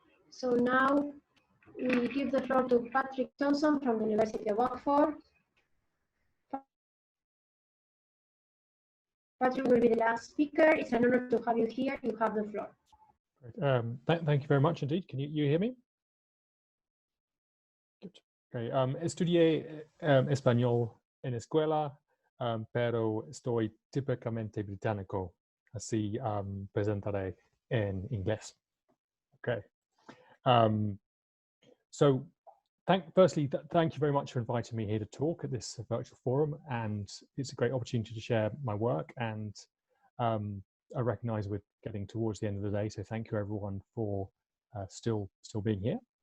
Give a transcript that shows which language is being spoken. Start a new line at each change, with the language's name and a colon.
English: So now we give the floor to Patrick Thompson from the University of Oxford. Patrick will be the last speaker. It's an honor to have you here. You have the floor. Great. Thank you very much indeed. Can you hear me? Good. Okay.
Spanish: Estudié español en escuela, pero estoy típicamente británico, así presentaré en inglés.
English: Okay. So firstly, thank you very much for inviting me here to talk at this virtual forum, and it's a great opportunity to share my work, and I recognize we're getting towards the end of the day, so thank you everyone for still being here.